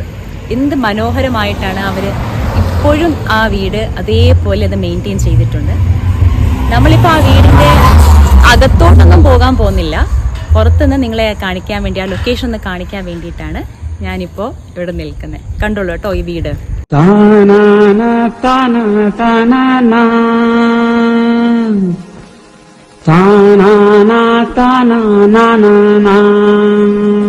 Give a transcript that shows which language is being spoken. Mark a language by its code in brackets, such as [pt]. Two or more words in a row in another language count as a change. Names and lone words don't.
[ml] എന്ത് മനോഹരമായിട്ടാണ് അവർ ഇപ്പോഴും ആ വീട് അതേപോലെ അത് മെയിൻറ്റെയിൻ ചെയ്തിട്ടുണ്ട്. നമ്മളിപ്പോൾ ആ വീടിൻ്റെ അകത്തോട്ടൊന്നും പോകാൻ പോകുന്നില്ല. പുറത്തുനിന്ന് നിങ്ങളെ കാണിക്കാൻ വേണ്ടി, ആ ലൊക്കേഷൻ ഒന്ന് കാണിക്കാൻ വേണ്ടിയിട്ടാണ് ഞാനിപ്പോൾ ഇവിടെ നിൽക്കുന്നത്. കണ്ടോളൂ കേട്ടോ ഈ വീട്. Ta na na ta na na na na